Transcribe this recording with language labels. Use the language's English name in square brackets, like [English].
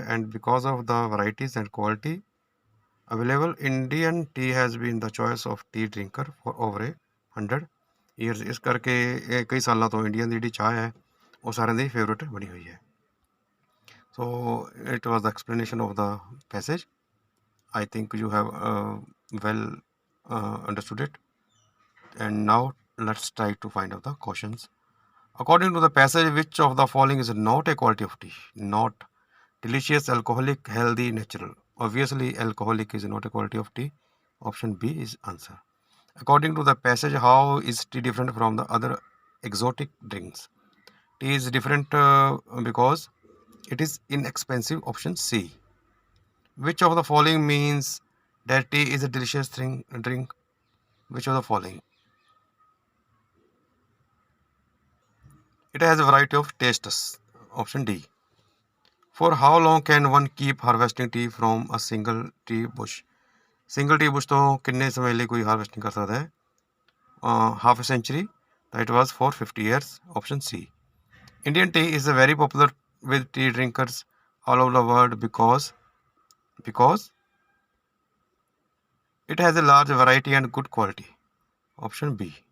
[English] and because of the varieties and quality available, Indian tea has been the choice of tea drinker for over a 100 years, [Punjabi] ਇਸ ਕਰਕੇ ਇਹ ਕਈ ਸਾਲਾਂ ਤੋਂ Indian ਦੀ ਜਿਹੜੀ ਚਾਹ ਹੈ ਉਹ ਸਾਰਿਆਂ ਦੀ ਫੇਵਰੇਟ ਬਣੀ ਹੋਈ ਹੈ। [English] So it was the explanation of the passage, I think you have well understood it, and now let's try to find out the questions. According to the passage, which of the following is not a quality of tea? Not delicious, alcoholic, healthy, natural. Obviously, alcoholic is not a quality of tea. Option B is answer. According to the passage, how is tea different from the other exotic drinks? Tea is different because it is inexpensive. Option C. Which of the following means that tea is a delicious drink? Which of the following? It has a variety of tastes. Option D. For how long can one keep harvesting tea from a single tea bush? Single tea bush [Punjabi] ਤੋਂ ਕਿੰਨੇ ਸਮੇਂ ਲਈ ਕੋਈ harvesting ਕਰ ਸਕਦਾ ਹੈ? [English] Half a century. That was for 50 years. Option C. Indian tea is very popular with tea drinkers all over the world because it has a large variety and good quality. Option B.